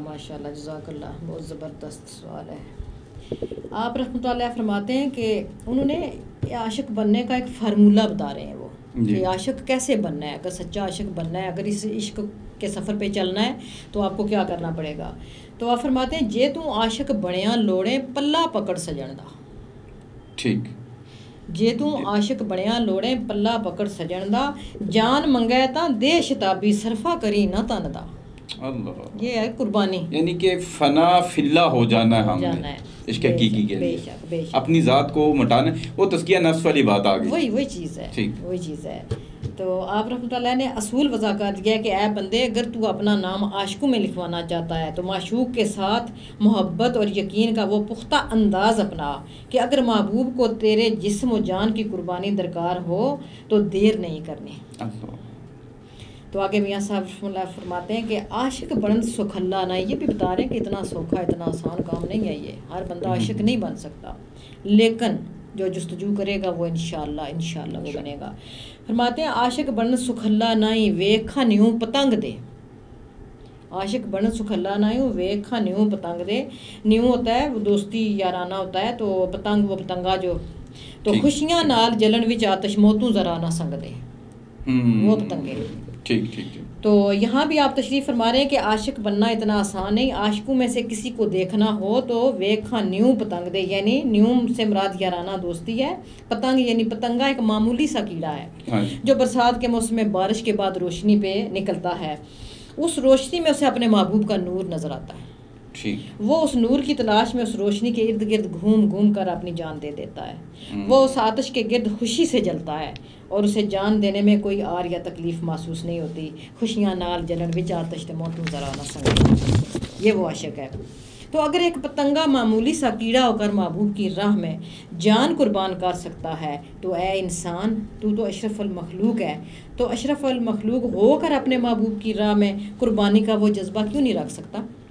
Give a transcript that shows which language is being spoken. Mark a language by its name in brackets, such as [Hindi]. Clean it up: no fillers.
[Urdu] ماشاء اللہ جزاک اللہ, بہت زبردست سوال ہے. آپ رحمۃ اللہ فرماتے ہیں کہ انہوں نے عاشق بننے کا ایک فارمولہ بتا رہے ہیں وہ کہ عاشق کیسے بننا ہے. اگر سچا عاشق بننا ہے, اگر اس عشق کے سفر پہ چلنا ہے تو آپ کو کیا کرنا پڑے گا. تو آپ فرماتے ہیں [Punjabi] جے تو عاشق بنیاں لوڑے پلہ پکڑ سجن دا. [Urdu] ٹھیک. [Punjabi] جے تو عاشق بنیاں لوڑے پلہ پکڑ سجن دا, جان منگے تاں دے شتابی صرفہ کری نہ تن دا. [Urdu] اللہ, یہ ہے قربانی, یعنی کہ فنا فی اللہ ہو جانا ہے ہم نے عشق حقیقی کے لیے, اپنی ذات کو مٹانا. وہ تزکیہ نفس والی بات آ گئی, وہی چیز ہے, وہی چیز ہے. تو آپ رحمۃ اللہ نے اصول وضع کر دیا کہ اے بندے, اگر تو اپنا نام عاشقوں میں لکھوانا چاہتا ہے تو معشوق کے ساتھ محبت اور یقین کا وہ پختہ انداز اپنا کہ اگر محبوب کو تیرے جسم و جان کی قربانی درکار ہو تو دیر نہیں کرنی. تو آگے میاں صاحب رحمۃ اللہ فرماتے ہیں کہ [Punjabi] عاشق بنن سکھلا نہ. [Urdu] یہ بھی بتا رہے ہیں کہ اتنا سوکھا, اتنا آسان کام نہیں ہے یہ. ہر بندہ عاشق نہیں بن سکتا, لیکن جو جستجو کرے گا وہ انشاءاللہ وہ بنے گا. فرماتے ہیں [Punjabi] عاشق بنن سکھلا نہیں ویکھا نیوں پتنگ دے. عاشق بنن سکھلا نہیں ویکھا نیوں پتنگ دے. [Urdu] نیوں ہوتا ہے وہ دوستی یارانہ ہوتا ہے, تو پتنگ وہ پتنگا جو [Punjabi] تو خوشیاں نال جلن وچ آتش موتوں ذرا نہ سنگ دے, [Urdu] وہ پتنگے. ٹھیک. تو یہاں بھی آپ تشریف فرما رہے ہیں کہ عاشق بننا اتنا آسان نہیں. عاشقوں میں سے کسی کو دیکھنا ہو تو [Punjabi] ویکھاں نیوں پتنگ دے, [Urdu] یعنی نیوں سے مراد یارانہ دوستی ہے. پتنگ یعنی پتنگا ایک معمولی سا کیڑا ہے جو برسات کے موسم میں بارش کے بعد روشنی پہ نکلتا ہے. اس روشنی میں اسے اپنے محبوب کا نور نظر آتا ہے. وہ اس نور کی تلاش میں اس روشنی کے ارد گرد گھوم کر اپنی جان دے دیتا ہے. وہ اس آتش کے گرد خوشی سے جلتا ہے اور اسے جان دینے میں کوئی آر یا تکلیف محسوس نہیں ہوتی. [Punjabi] خوشیاں نال جلن وچ آتش تے موتوں ذرا نہ سنگ, [Urdu] یہ وہ عاشق ہے. تو اگر ایک پتنگا معمولی سا کیڑا ہو کر محبوب کی راہ میں جان قربان کر سکتا ہے تو اے انسان, تو اشرف المخلوق ہے, تو اشرف المخلوق ہو کر اپنے محبوب کی راہ میں قربانی کا وہ جذبہ کیوں نہیں رکھ سکتا.